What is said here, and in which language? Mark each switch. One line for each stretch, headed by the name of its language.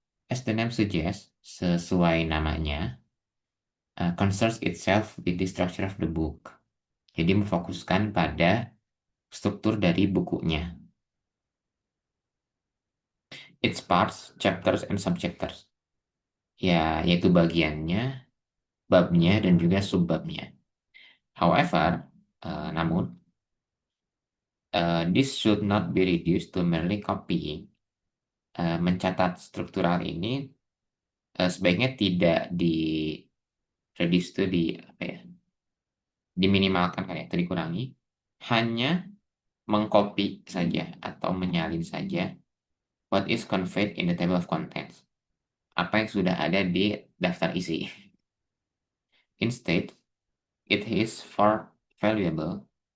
English: As the name suggests,
Indonesian: sesuai namanya,
English: concerns itself with the structure of the book.
Indonesian: Jadi memfokuskan pada struktur dari bukunya.
English: Its parts, chapters, and subchapters.
Indonesian: Ya, yaitu bagiannya, babnya, dan juga subbabnya.
English: However, namun, this should not be reduced to merely copying.
Indonesian: Mencatat struktural ini sebaiknya tidak di reduce to diminimalkan kan ya, dikurangi, hanya mengcopy saja atau menyalin saja
English: what is conveyed in the table of contents.
Indonesian: Apa yang sudah ada di daftar isi.
English: Instead, it is far valuable.